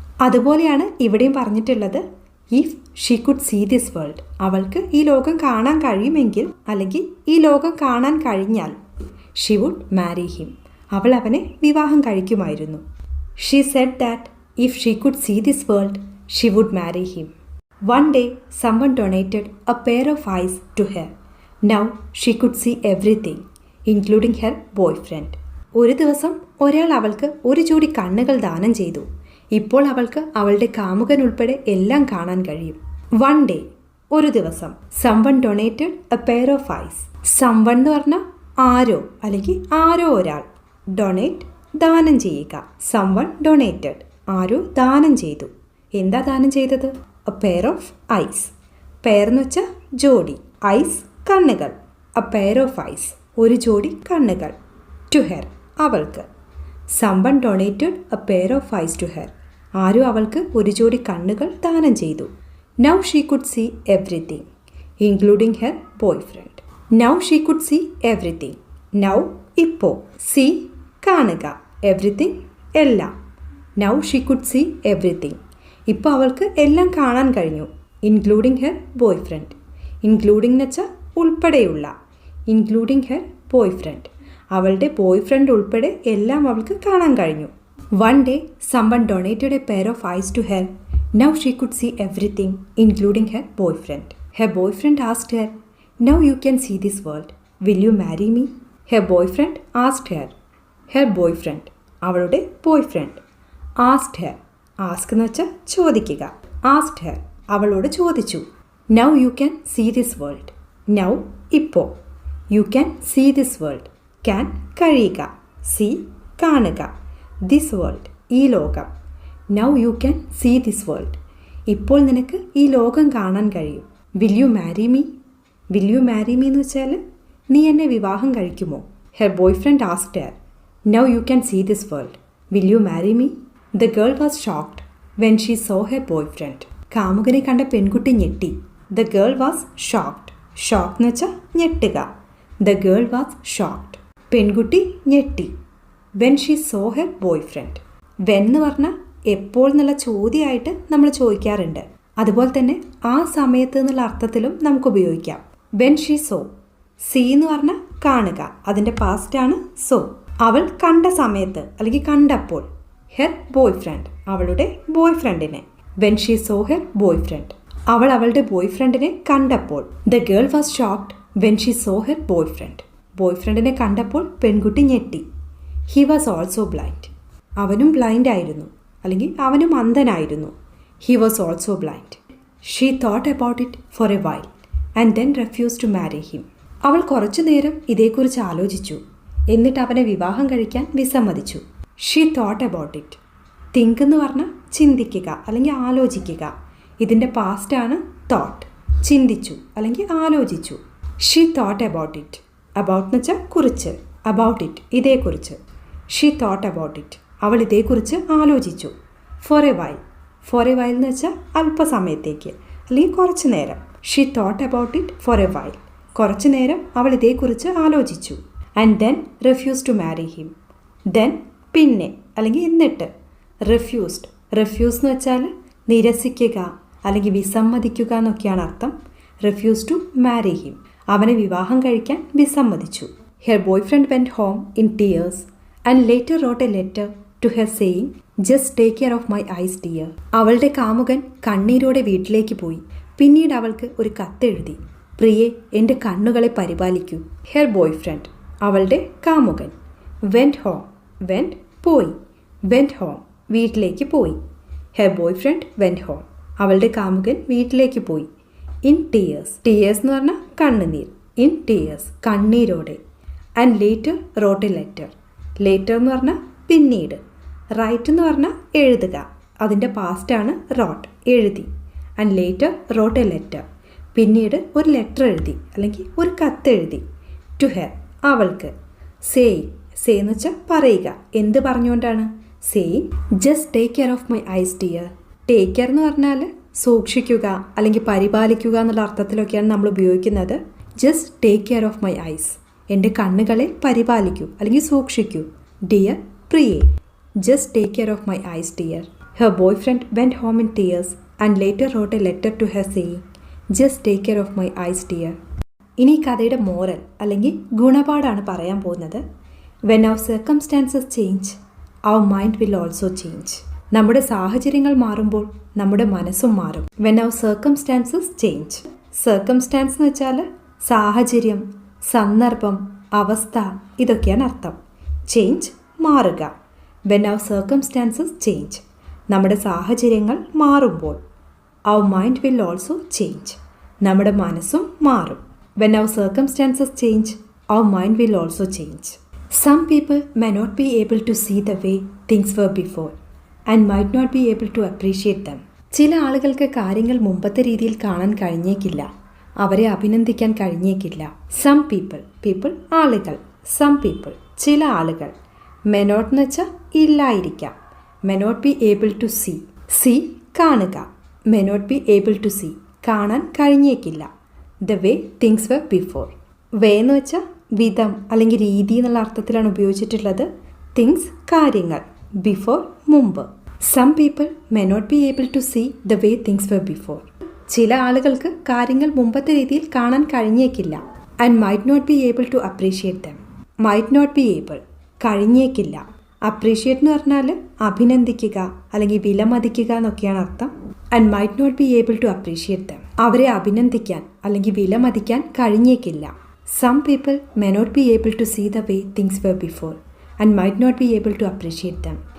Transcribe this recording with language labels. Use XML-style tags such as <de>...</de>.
<ml>അതുപോലെയാണ് ഇവിടെയും പറഞ്ഞിട്ടുള്ളത്.</ml> <en>if she could see this world,</en> <ml>അവൾക്ക് ഈ ലോകം കാണാൻ കഴിയുമെങ്കിൽ അല്ലെങ്കിൽ ഈ ലോകം കാണാൻ കഴിഞ്ഞാൽ.</ml> <en>she would marry him,</en> <ml>അവൾ അവനെ വിവാഹം കഴിക്കുമായിരുന്നു.</ml> <en>She said that if she could see this world she would marry him. One day someone donated a pair of eyes to her. Now she could see everything, including her boyfriend.</en> <ml>ഒരു ദിവസം ഒരാൾ അവൾക്ക് ഒരു ജോഡി കണ്ണുകൾ ദാനം ചെയ്തു. ഇപ്പോൾ അവൾക്ക് അവളുടെ കാമുകൻ ഉൾപ്പെടെ എല്ലാം കാണാൻ കഴിയും.</ml> <en>one day,</en> <ml>ഒരു ദിവസം.</ml> <en>someone donated a pair of eyes. someone</en> <ml>എന്ന് പറഞ്ഞാൽ ആരോ അല്ലെങ്കിൽ ആരോ ഒരാൾ. ഡൊണേറ്റ്, ദാനം ചെയ്യുക.</ml> <en>someone donated,</en> <ml>ആരോ ദാനം ചെയ്തു. എന്താ ദാനം ചെയ്തത്?</ml> <en>a pair of eyes.</en> <ml>Pair എന്ന് വെച്ചാൽ ജോഡി. ഐസ്, കണ്ണുകൾ.</ml> <en>a pair of eyes,</en> <ml>ഒരു ജോഡി കണ്ണുകൾ.</ml> <en>to her,</en> <ml>അവൾക്ക്.</ml> <en>someone donated a pair of eyes to her.</en> <ml>ആരോ അവൾക്ക് ഒരു ജോഡി കണ്ണുകൾ ദാനം ചെയ്തു.</ml> <en>Now she could see everything, including her boyfriend. Now she could see everything. Now,</en> <ml>ഇപ്പോൾ.</ml> <en>See,</en> <ml>കാണുക.</ml> <en>Everything,</en> <ml>എല്ലാം.</ml> <en>Now she could see everything.</en> <ml>ഇപ്പോൾ അവൾക്ക് എല്ലാം കാണാൻ കഴിഞ്ഞു.</ml> <en>Including her boyfriend. Including</en> <ml>എന്ന് വെച്ചാൽ ഉൾപ്പെടെയുള്ള.</ml> <en>including her boyfriend,</en> <ml>അവളുടെ ബോയ് ഫ്രണ്ട് ഉൾപ്പെടെ എല്ലാം അവൾക്ക് കാണാൻ കഴിഞ്ഞു.</ml> <en>One day, someone donated a pair of eyes to her. Now she could see everything, including her boyfriend. Her boyfriend asked her, "Now you can see this world. Will you marry me?" Her boyfriend asked her. Her boyfriend,</en> <ml>അവളുടെ</ml> <en>boyfriend, asked her.</en> <ml>Ask എന്ന് വെച്ചാൽ ചോദിക്കുക.</ml> <en>Asked her,</en> <ml>അവളോട് ചോദിച്ചു.</ml> <en>Now you can see this world. Now,</en> <ml>ഇപ്പോൾ.</ml> <en>You can see this world. Can,</en> <ml>കഴിയുക.</ml> <en>See,</en> <ml>കാണുക.</ml> <en>This world,</en> <ml>ഈ ലോകം.</ml> <en>Now you can see this world.</en> <ml>ഇപ്പോൾ നിനക്ക് ഈ ലോകം കാണാൻ കഴിയും.</ml> <en>Will you marry me? Will you marry me</en> <ml>എന്ന് വെച്ചാൽ നീ എന്നെ വിവാഹം കഴിക്കുമോ?</ml> <en>Her boyfriend asked her. Now you can see this world. Will you marry me? The girl was shocked when she saw her boyfriend.</en> <ml>കാമുകനെ കണ്ട പെൺകുട്ടി ഞെട്ടി.</ml> <en>The girl was shocked.</en> <ml>Shocked എന്ന് വെച്ചാൽ ഞെട്ടുക.</ml> <en>The girl was shocked.</en> <ml>പെൺകുട്ടി ഞെട്ടി.</ml> <en>When she saw her boyfriend.</en> <ml>When എന്ന് പറഞ്ഞാൽ എപ്പോൾ എന്നുള്ള ചോദ്യമായിട്ട് നമ്മൾ ചോദിക്കാറുണ്ട്. അതുപോലെ തന്നെ ആ സമയത്ത് എന്നുള്ള അർത്ഥത്തിലും നമുക്ക് ഉപയോഗിക്കാം.</ml> <en>When she saw.</en> <ml>See എന്ന് പറഞ്ഞാൽ കാണുക. അതിൻ്റെ പാസ്റ്റാണ് so. അവൾ കണ്ട സമയത്ത് അല്ലെങ്കിൽ കണ്ടപ്പോൾ.</ml> <en>Her boyfriend.</en> <ml>അവളുടെ ബോയ്ഫ്രണ്ടിനെ.</ml> <en>When she saw her boyfriend.</en> <ml>അവൾ അവളുടെ ബോയ്ഫ്രണ്ടിനെ കണ്ടപ്പോൾ.</ml> <en>The girl was shocked when she saw her boyfriend.</en> <ml>ബോയ്ഫ്രണ്ടിനെ കണ്ടപ്പോൾ പെൺകുട്ടി ഞെട്ടി.</ml> <en>He was also blind.</en> <ml>അവനും ബ്ലൈൻഡ് ആയിരുന്നു അല്ലെങ്കിൽ അവനും അന്ധനായിരുന്നു.</ml> <en>He was also blind. She thought about it for a while and then refused to marry him.</en> <ml>അവൾ കുറച്ചു നേരം ഇതേക്കുറിച്ച് ആലോചിച്ചു. എന്നിട്ട് അവനെ വിവാഹം കഴിക്കാൻ വിസമ്മതിച്ചു.</ml> <en>She thought about it.</en> <ml>Think എന്ന് പറഞ്ഞാൽ ചിന്തിക്കുക അല്ലെങ്കിൽ ആലോചിക്കുക. ഇതിൻ്റെ പാസ്റ്റാണ് thought. ചിന്തിച്ചു അല്ലെങ്കിൽ ആലോചിച്ചു.</ml> <en>She thought about it. About</en> <ml>എന്ന് വെച്ചാൽ കുറിച്ച്.</ml> <en>About it</en> <ml>ഇതേക്കുറിച്ച്.</ml> <en>She thought about it.</en> <ml>അവൾ ഇതേക്കുറിച്ച് ആലോചിച്ചു.</ml> <en>For a while.</en> <ml>For a while എന്ന് വെച്ചാൽ അല്പസമയത്തേക്ക് അല്ലെങ്കിൽ കുറച്ച് നേരം.</ml> <en>She thought about it for a while.</en> <ml>കുറച്ച് നേരം അവൾ ഇതേക്കുറിച്ച് ആലോചിച്ചു.</ml> <en>And then refused to marry him. Then</en> <ml>പിന്നെ അല്ലെങ്കിൽ എന്നിട്ട്.</ml> <en>Refused.</en> <ml>Refuse എന്ന് വെച്ചാൽ നിരസിക്കുക അല്ലെങ്കിൽ വിസമ്മതിക്കുക എന്നൊക്കെയാണ് അർത്ഥം.</ml> <en>Refused to marry him.</en> <ml>അവനെ വിവാഹം കഴിക്കാൻ വിസമ്മതിച്ചു.</ml> <en>Her boyfriend went home in tears and later wrote a letter to her saying, "Just take care of my eyes, dear."</en> <ml>അവളുടെ കാമുകൻ കണ്ണീരോടെ വീട്ടിലേക്ക് പോയി. പിന്നീട് അവൾക്ക് ഒരു കത്തെഴുതി. പ്രിയെ, എൻ്റെ കണ്ണുകളെ പരിപാലിക്കൂ.</ml> <en>Her boyfriend,</en> <ml>അവളുടെ കാമുകൻ.</ml> <en>Went home. Went,</en> <ml>പോയി.</ml> <en>Went home,</en> <ml>വീട്ടിലേക്ക് പോയി.</ml> <en>Her boyfriend went home.</en> <ml>അവളുടെ കാമുകൻ വീട്ടിലേക്ക് പോയി.</ml> <en>In tears.</en> <ml>Tears എന്ന് പറഞ്ഞാൽ കണ്ണുനീർ.</ml> <en>In tears,</en> <ml>കണ്ണീരോടെ.</ml> <en>And later wrote a letter.</en> <ml>Later എന്ന് പറഞ്ഞാൽ പിന്നീട്. റൈറ്റ് എന്ന് പറഞ്ഞാൽ എഴുതുക. അതിൻ്റെ പാസ്റ്റാണ്</ml> <en>wrote,</en> <ml>എഴുതി.</ml> <en>And later wrote a letter.</en> <ml>പിന്നീട് ഒരു ലെറ്റർ എഴുതി അല്ലെങ്കിൽ ഒരു കത്ത് എഴുതി.</ml> <en>To her,</en> <ml>അവൾക്ക്.</ml> <en>Saying.</en> <ml>Say എന്ന് വെച്ചാൽ പറയുക. എന്ത് പറഞ്ഞുകൊണ്ടാണ്?</ml> <en>Saying, "Just take care of my eyes, dear."</en> <ml>Take care എന്ന് പറഞ്ഞാൽ സൂക്ഷിക്കുക അല്ലെങ്കിൽ പരിപാലിക്കുക എന്നുള്ള അർത്ഥത്തിലൊക്കെയാണ് നമ്മൾ ഉപയോഗിക്കുന്നത്.</ml> <en>Just take care of my eyes.</en> <ml>എൻ്റെ കണ്ണുകളെ പരിപാലിക്കൂ അല്ലെങ്കിൽ സൂക്ഷിക്കൂ.</ml> <en>Dear,</en> <ml>പ്രിയേ.</ml> <en>Just take care of my eyes, dear. Her boyfriend went home in tears and later wrote a letter to her saying, "Just take care of my eyes, dear."</en> <ml>ഇനി കഥയുടെ moral അല്ലെങ്കിൽ ഗുണപാഠമാണ് പറയാൻ പോകുന്നത്.</ml> <en>When our circumstances change, our mind will also change.</en> <ml>നമ്മുടെ സാഹചര്യങ്ങൾ മാറുമ്പോൾ നമ്മുടെ മനസ്സും മാറും.</ml> <en>When our circumstances change.</en> <ml>Circumstance എന്ന് വെച്ചാൽ സാഹചര്യം, സന്ദർഭം, അവസ്ഥ ഇതൊക്കെയാണ് അർത്ഥം.</ml> <en>Change,</en> <ml>മാറുക.</ml> <en>When our circumstances change.</en> <ml>നമ്മുടെ സാഹചര്യങ്ങൾ മാറുമ്പോൾ.</ml> <en>Our mind will also change.</en> <ml>നമ്മുടെ മനസ്സും മാറും.</ml> <en>When our circumstances change, our mind will also change. Some people may not be able to see the way things were before and might not be able to appreciate them.</en> <ml>ചില ആളുകൾക്ക് കാര്യങ്ങൾ മുമ്പത്തെ രീതിയിൽ കാണാൻ കഴിഞ്ഞേക്കില്ല. അവരെ അഭിനന്ദിക്കാൻ കഴിഞ്ഞേക്കില്ല.</ml> <en>Some people</en> <ml>ആളുകൾ.</ml> <en>Some people</en> <ml>ചില ആളുകൾ.</ml> <en>May not</en> <ml>എന്ന് വെച്ചാൽ ഇല്ലായിരിക്കാം.</ml> <en>May not be able to see</en> <ml>കാണുക.</ml> <en>May not be able to see</en> <ml>കാണാൻ കഴിഞ്ഞേക്കില്ല.</ml> <en>The way things were before.</en> <ml>Way എന്ന് വെച്ചാൽ വിധം അല്ലെങ്കിൽ രീതി എന്നുള്ള അർത്ഥത്തിലാണ് ഉപയോഗിച്ചിട്ടുള്ളത്.</ml> <en>Things</en> <ml>കാര്യങ്ങൾ.</ml> <en>Before</en> <ml>മുമ്പ്.</ml> <en>Some people may not be able to see the way things were before.</en> <ml>ചില ആളുകൾക്ക് കാര്യങ്ങൾ മുമ്പത്തെ രീതിയിൽ കാണാൻ കഴിഞ്ഞേക്കില്ല.</ml> <en>And might not be able to appreciate them. Might not be able,</en> <ml>കഴിഞ്ഞേക്കില്ല. അപ്രീഷിയേറ്റ് എന്ന് പറഞ്ഞാൽ അഭിനന്ദിക്കുക അല്ലെങ്കിൽ വിലമതിക്കുക എന്നൊക്കെയാണ് അർത്ഥം.</ml> <en>and might not be able to appreciate them,</en> <ml>അവരെ അഭിനന്ദിക്കാൻ അല്ലെങ്കിൽ വിലമതിക്കാൻ കഴിഞ്ഞേക്കില്ല.</ml> <en>Some people may not be able to see the way things were before and might not be able to appreciate them.</en>